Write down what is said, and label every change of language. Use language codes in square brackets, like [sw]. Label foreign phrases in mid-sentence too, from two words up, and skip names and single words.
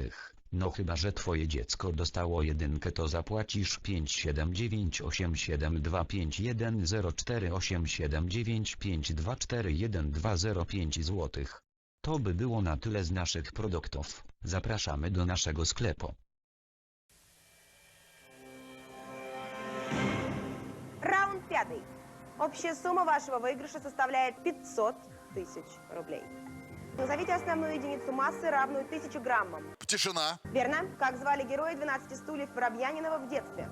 [pl] No chyba że twoje dziecko dostało jedynkę, to zapłacisz 5798725104879524125 zł. To by było na tyle z naszych produktów. Zapraszamy do naszego sklepu. [ru] Раунд 5. Общая сумма вашего выигрыша составляет 500 тысяч рублей. Назовите основную единицу массы, равную 1000 граммам. Тишина. Верно. Как звали героя 12 стульев Воробьянинова в детстве?